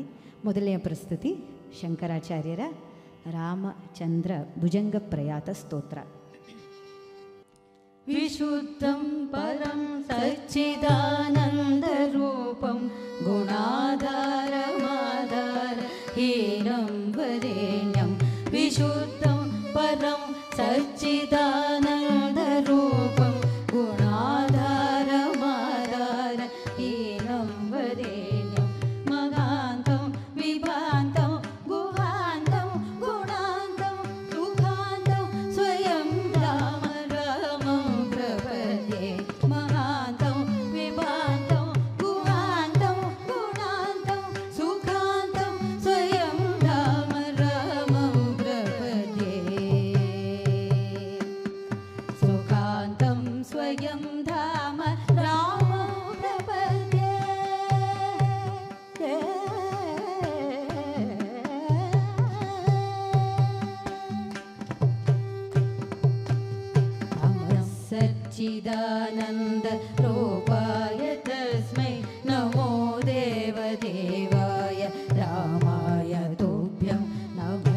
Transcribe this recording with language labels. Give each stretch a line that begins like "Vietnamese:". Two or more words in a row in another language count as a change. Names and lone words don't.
Kannada: ಮೊದಲನೆಯ ಪ್ರಸ್ತುತಿ ಶಂಕರಾಚಾರ್ಯರ ರಾಮಚಂದ್ರ ಭುಜಂಗ ಪ್ರಯಾತ ಸ್ತೋತ್ರ.
Sanskrit: ವಿಶುದ್ಧಂ ಪರಂ ಸಚ್ಚಿದಾನಂದರೂಪಂ ಗುಣಾಧಾರಮಾಧಾರ ಹೀನಂ ವರೇಣ್ಯಂ. ವಿಶುದ್ಧಂ ಪರಂ ಸಚ್ಚಿದಾನಂದರೂಪಂ ಗುಣಾಧಾರಮಾಧಾರ ಹೀನಂ ವರೇಣ್ಯಂ. ಮಗಾಂತಂ ವಿಭಾಂತಂ ಗುಹಾಂತಂ ಗುಣಾಂತಂ ಸುಖಾಂತಂ ಸ್ವಯಂ ರಾಮ ರಾಮಂ ಪ್ರಪದ್ಯೆ. ಮಹಾಂತಂ ವಿಭಾಂತಂ ಗುಹಾಂತಂ ಗುಣಾಂತಂ ಸುಖಾಂತಂ ಸ್ವಯಂ ರಾಮ ರಾಮಂ ಪ್ರಪದ್ಯೆ. ಸುಖಾಂತಂ ಸ್ವಯಂ ಧಾಮ ರಾಮಂ ಪ್ರಪದ್ಯೆ. सच्चिदानन्द रूपाय तस्मै नमो देवदेवाय रामाय तुभ्यं नमः.